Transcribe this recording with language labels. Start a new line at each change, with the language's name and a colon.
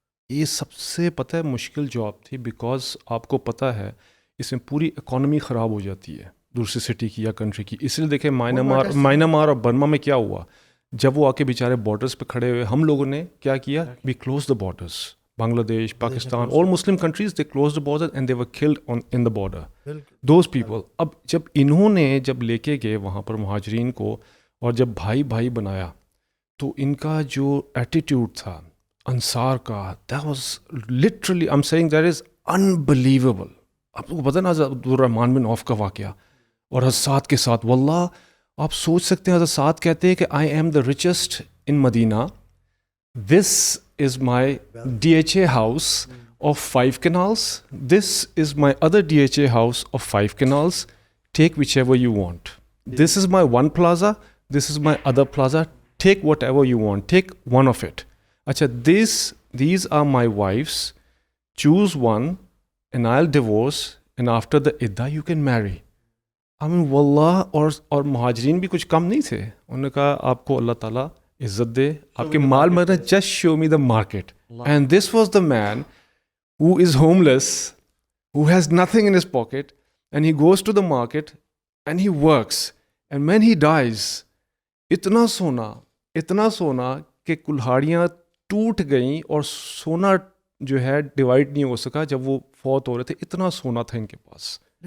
Urdu: یہ سب سے پتہ ہے مشکل جاب تھی, بیکاز آپ کو پتہ ہے اس میں پوری اکانومی خراب ہو جاتی ہے دوسری سٹی کی یا کنٹری کی. اس لیے دیکھیں مائنمار اور برما میں کیا ہوا, جب وہ آ کے بیچارے بارڈرز پہ کھڑے ہوئے, ہم لوگوں نے کیا کیا,
English: We close the borders. Bangladesh, Pakistan, all Muslim countries, they closed the border and they were killed in the border. Those people.
Urdu: اب جب انہوں نے جب لے کے گئے وہاں پر مہاجرین کو اور جب بھائی بنایا, تو ان کا جو ایٹیٹیوڈ تھا انصار کا,
English: that was literally, I'm saying that is unbelievable.
Urdu: آپ کو پتہ نا حضرت عبدالرحمن بن عوف کا واقعہ اور حضرت کے ساتھ, واللہ آپ سوچ سکتے ہیں حضرت کہتے ہیں کہ
English: I am the richest in Medina. This is my DHA house of 5 canals. This is my other DHA house of 5 canals. Take whichever you want. This is my one plaza. This is my other plaza. Take whatever you want. Take one of it. Acha, these are my wives. Choose one and I'll divorce. And after the idda you can marry. I mean,
Urdu: wallah, اور مہاجرین بھی کچھ کم نہیں تھے. انہوں نے کہا آپ کو اللہ تعالیٰ عزت دے, آپ کے مال میں
English: Just show me the market. And this was the man who is homeless, who has nothing in his pocket, and he goes to the market and he works, and when he dies,
Urdu: اتنا سونا کہ کلہاڑیاں ٹوٹ گئیں اور سونا جو ہے divide نہیں ہو سکا جب وہ فوت ہو رہے تھے, اتنا سونا تھا ان کے پاس.